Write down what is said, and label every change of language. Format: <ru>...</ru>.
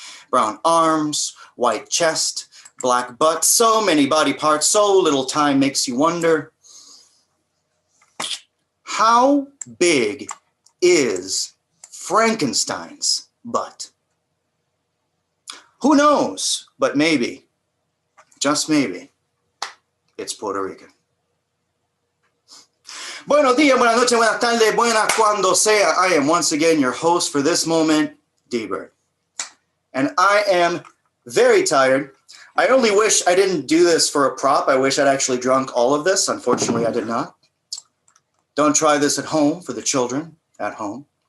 <en>Brown arms, white chest, black butt, so many body parts, so little time makes you wonder, how big is Frankenstein's butt? Who knows, but maybe, just maybe, it's Puerto Rican.</en> <es>Buenos días, buenas noches, buenas tardes, buenas cuando sea.</es> <en>I am once again your host for this moment, D-Bird. And I am very tired. I only wish I didn't do this for a prop. I wish I'd actually drunk all of this. Unfortunately, I did not. Don't try this at home for the children at home.</en>